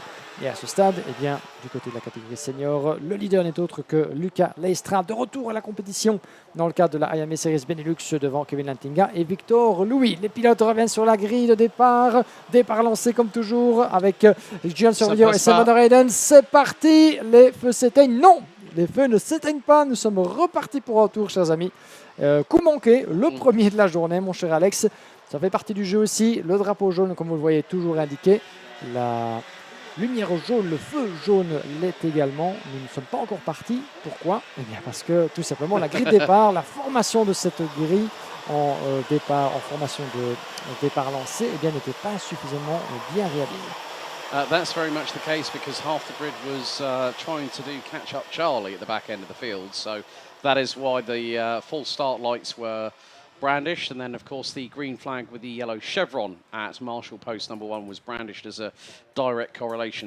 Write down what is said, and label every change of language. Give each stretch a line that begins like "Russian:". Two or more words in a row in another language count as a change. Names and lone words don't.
French: Et à ce stade, eh bien, du côté de la catégorie senior, le leader n'est autre que Luca Leistra, de retour à la compétition dans le cadre de la Iame Series Benelux devant Kevin Lantinga et Victor Louis. Les pilotes reviennent sur la grille de départ. Départ lancé comme toujours avec Julian Sorvio et Sam van der Heyden. C'est parti, les feux s'éteignent. Non, les feux ne s'éteignent pas. Nous sommes repartis pour un tour, chers amis. Coup manqué, le premier de la journée, mon cher Alex. Ça fait partie du jeu aussi. Le drapeau jaune, comme vous le voyez, toujours indiqué. La lumière jaune, le feu jaune l'est également. Nous ne sommes pas encore partis. Pourquoi? Eh bien parce que tout simplement la grille de départ, la formation de cette grille en formation de départ lancé, eh bien n'était pas suffisamment bien réalisée.
English: That's very much the case because half the grid was trying to do catch-up Charlie at the back end of the field. So that is why the full start lights were brandished, and then of course the green flag with the yellow chevron at Marshall post number 1 was brandished as a direct correlation.